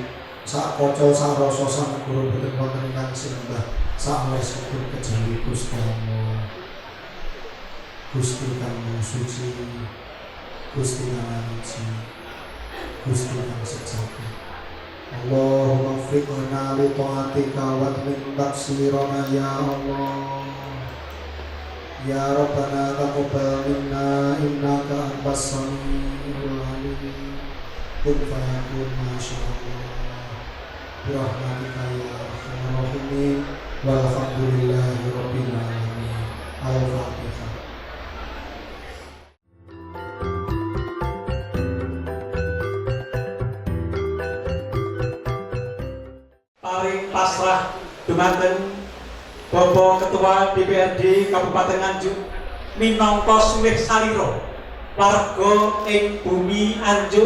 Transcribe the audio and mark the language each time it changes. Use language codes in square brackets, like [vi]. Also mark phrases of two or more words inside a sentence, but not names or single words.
[jv] Sak kaca sak rasa sak negara boten wonten ingkang sinembah sak lesipun kejawi Gusti Allah. Gusti kang suci, Gusti kang suci, Gusti kang sejati. [ar] اللهم فقنا لطاعتك ومن تقصيرنا يا الله. يا ربنا تقبل منا إنك أنت السميع العليم. كن فيكون ما شاء الله. برحمتك يا أرحم الراحمين. والحمد لله رب العالمين. Al-Fatihah. [jv] Paring pasrah dumateng Bapak Ketua DPRD Kabupaten Nganjuk minangka sulih salira warga ing bumi Anjuk